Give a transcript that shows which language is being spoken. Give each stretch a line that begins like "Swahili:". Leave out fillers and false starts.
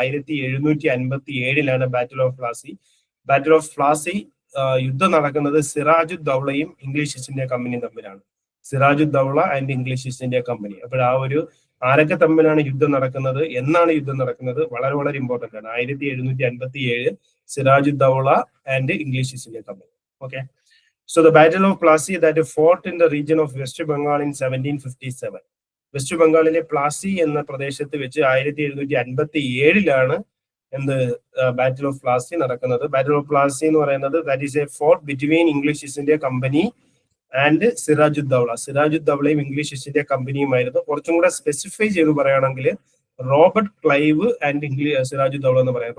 Malayalam: 1757 battle of Plassey. Battle of Plassey യുദ്ധം നടക്കുന്നത് സിറാജുദ്ദൗളയും English east India കമ്പനിയും തമ്മിലാണ്. സിറാജുദ്ദൗള and English east India company. അപ്പോൾ ആ ഒരു ആരൊക്കെ തമ്മിലാണ് യുദ്ധം നടക്കുന്നത്, എന്നാണ് യുദ്ധം നടക്കുന്നത്, വളരെ വളരെ ഇമ്പോർട്ടന്റ് ആണ്. 1757 സിറാജുദ്ദൗള and English east India company.
English: Okay, so the battle of Plassey that fought in the region of West Bengal in 1757.
Malayalam: West ബംഗാളിലെ പ്ലാസി എന്ന പ്രദേശത്ത് വെച്ച് 1757 എന്ത് ബാറ്റിൽ ഓഫ് പ്ലാസി നടക്കുന്നത്.
English: battle of Plassey
Malayalam: എന്ന് പറയുന്നത്
English: That is a fort between English East India company and Sirajuddaula.
Malayalam: സിറാജുദ്ദൗളയും English east India കമ്പനിയുമായിരുന്നു. കുറച്ചും കൂടെ സ്പെസിഫൈ ചെയ്ത് പറയുകയാണെങ്കിൽ റോബർട്ട് ക്ലൈവ് ആൻഡ് സിറാജുദ്ദൗള എന്ന് പറയാം.